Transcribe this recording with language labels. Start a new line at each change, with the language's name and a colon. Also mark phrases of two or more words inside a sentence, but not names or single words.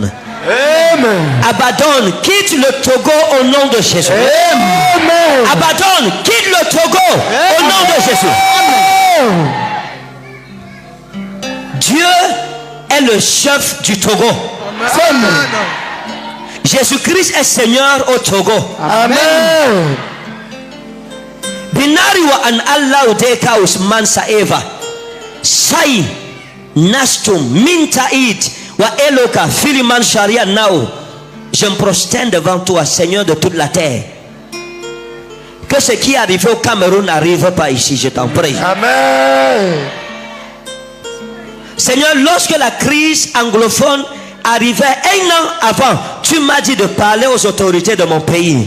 French: Abaddon, quitte le Togo au nom de Jésus. Amen. Abaddon, quitte le Togo au nom de Jésus. Dieu est le chef du Togo. Amen. Jésus-Christ est Seigneur au Togo. Amen. Binari wa an Allah udeka usman saeva sai nastum mintaid wa eloka filiman sharia nao. Je me prosterne devant toi, Seigneur de toute la terre. Que ce qui est arrivé au Cameroun n'arrive pas ici, je t'en prie. Amen. Seigneur, lorsque la crise anglophone arrivait 1 an avant, tu m'as dit de parler aux autorités de mon pays.